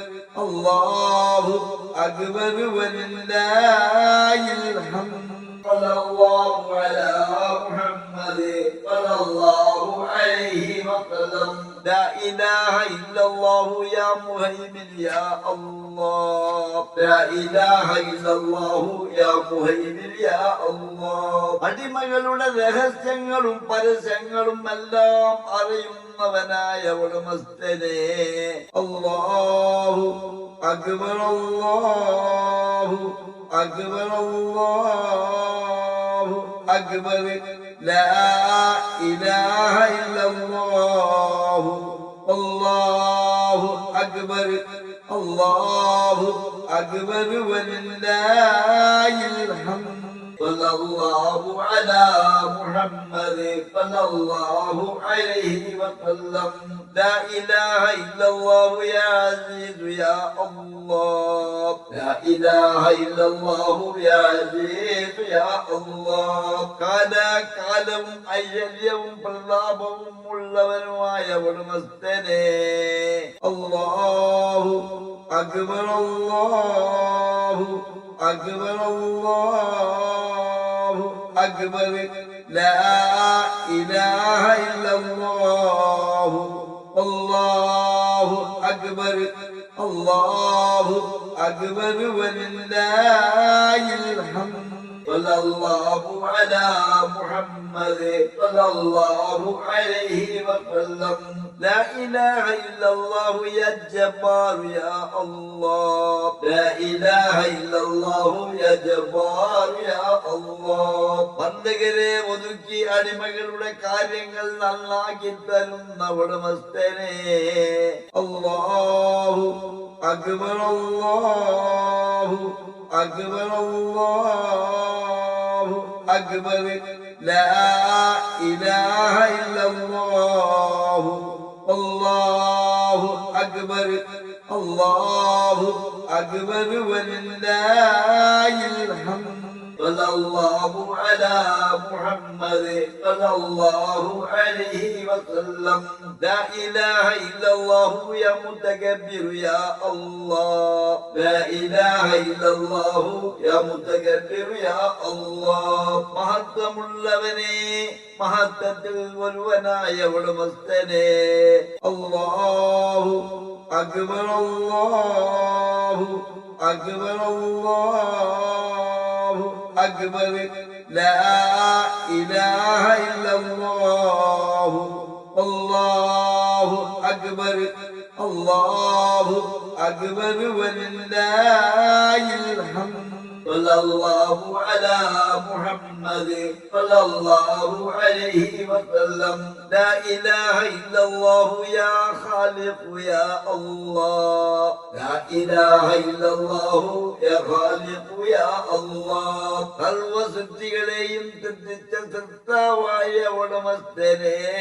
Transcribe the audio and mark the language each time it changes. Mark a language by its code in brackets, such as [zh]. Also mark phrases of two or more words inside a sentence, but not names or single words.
[ar] الله أكبر ولله الحمد صلى الله على محمد صلى الله عليه وسلم لا إله إلا الله يا مهيمن يا الله لا إله إلا الله يا مهيمن يا الله [ml] അടിമകളുടെ രഹസ്യങ്ങളും പരസ്യങ്ങളും എല്ലാം അറിയുന്നവനായ ഉടമസ്ഥനെ [ar] الله أكبر الله أكبر الله أكبر لا إله إلا الله الله أكبر الله أكبر ولله الحمد صلى الله على محمد صلى الله عليه وسلم لا إله إلا الله يا عزيز يا الله لا إله إلا الله يا عزيز يا الله [ml] കാലവും ഐശ്വര്യവും പ്രതാപവും ഉള്ളവനുമായ ഉടമസ്ഥനെ [ar] الله أكبر الله أكبر الله أكبر لا إله إلا الله الله أكبر الله أكبر ولله الحمد صلى الله على محمد صلى الله عليه وسلم لا إله إلا الله يا جبار يا الله لا إله إلا الله يا جبار يا الله [ml] ബന്ദഗരെ ഒതുക്കി അടിമകളുടെ കാര്യങ്ങൾ നന്നാക്കി തരുന്ന ഉടമസ്ഥനെ [ar] الله أكبر الله أكبر الله أكبر لا إله إلا الله الله أكبر الله أكبر ولله الحمد صلى الله على محمد صلى الله عليه وسلم لا إله إلا الله يا متكبر يا الله لا إله إلا الله يا متكبر يا الله [ml] മഹത്വമുള്ളവനെ മഹത്വത്തിൽ ഒരുവനായ ഉടമസ്ഥനെ [ar] الله أكبر الله أكبر الله أكبر لا إله إلا الله الله أكبر الله أكبر ولله الحمد صلى الله على محمد صلى الله عليه وسلم لا إله إلا الله يا خالق يا الله لا إله إلا الله يا خالق يا الله [ml] സർവസൃഷ്ടികളെയും സൃഷ്ടിച്ച സൃഷ്ടാവായ ഉടമസ്ഥനെ